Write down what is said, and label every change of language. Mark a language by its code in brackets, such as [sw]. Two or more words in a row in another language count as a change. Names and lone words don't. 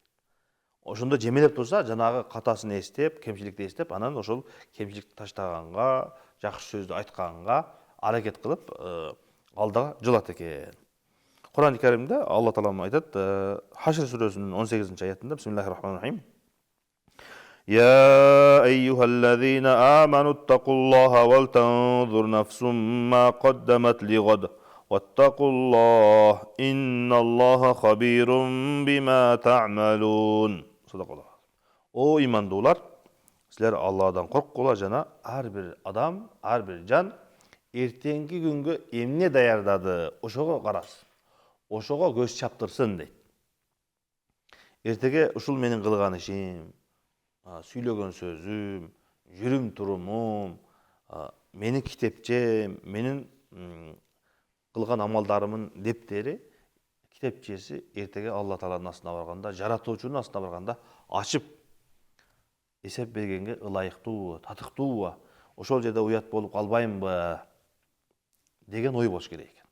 [ky] Ошондо жемелеп турса, жанагы катасын эстеп, кемчиликти эстеп, анан ошол кемчиликти таштаганга, жакшы сөздү айтканга аракет кылып, алдыга жылат экен. Кур'ан-ы Каримде Алла Таала айтат, Хашр сүрөсүнүн 18 аятында, [ar] بسم الله الرحمن الرحيم. يا أيها الذين آمنوا اتقوا الله ولتنظر نفس ما قدمت لغد. واتقوا الله، إن الله خبير بما تعملون. [ky] О имандуулар, силер Алладан корккула жана ар бир адам, ар бир жан эртеңки күнгө эмне даярдады, ошого карасын. Ошого көз чаптырсын дейт. Эртеге ушул менин кылган ишим, сүйлөгөн сөзүм, жүрүм турумум, менин китепчем, менин кылган амалдарымын дептери, китепчеси эртеге Алла Тааланын астына барганда, жаратуучунун астына барганда ачып эсеп бергенге ылайыктуубу, татыктуубу, ошол жерде уят болуп калбаймынбы деген ой болуш керек экен.